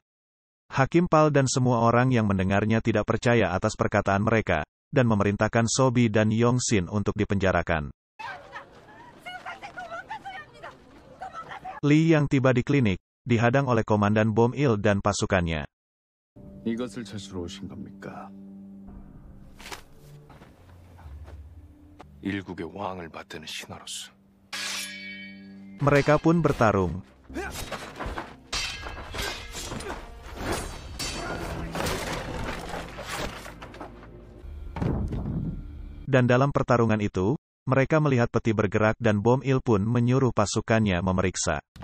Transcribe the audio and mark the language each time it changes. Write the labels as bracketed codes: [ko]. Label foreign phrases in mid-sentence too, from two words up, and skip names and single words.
[id] Hakim Pal dan semua orang yang mendengarnya tidak percaya atas perkataan mereka, dan memerintahkan Sobi dan Yongsin untuk dipenjarakan. Li yang tiba di klinik, dihadang oleh Komandan Bom Il dan pasukannya. [ko] 이것을 찾으러 오신 겁니까? 일국의 왕을 받드는 신하로서. [id] Mereka pun bertarung. Dan dalam pertarungan itu, mereka melihat peti bergerak dan Bom Il pun menyuruh pasukannya memeriksa.